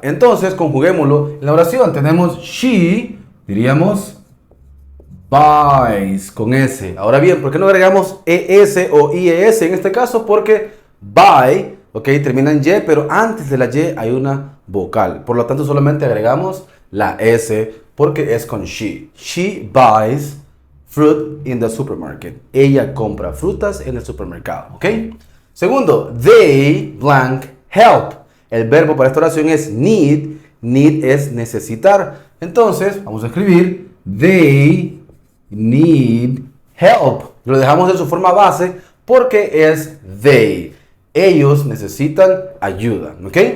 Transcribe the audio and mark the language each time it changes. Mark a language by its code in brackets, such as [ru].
[es] Entonces, conjuguémoslo en la oración. Tenemos she, diríamos buys con S. Ahora bien, ¿por qué no agregamos ES o IES en este caso? Porque buy, ok, termina en Y, pero antes de la Y hay una vocal. Por lo tanto, solamente agregamos la S porque es con she. [en] She buys fruit in the supermarket. [es] Ella compra frutas en el supermercado, ok. Segundo, [en] they blank help. [es] El verbo para esta oración es need. Need es necesitar. Entonces, vamos a escribir [en] they need help. [es] Lo dejamos en su forma base porque es they. Ellos necesitan ayuda, ¿ok?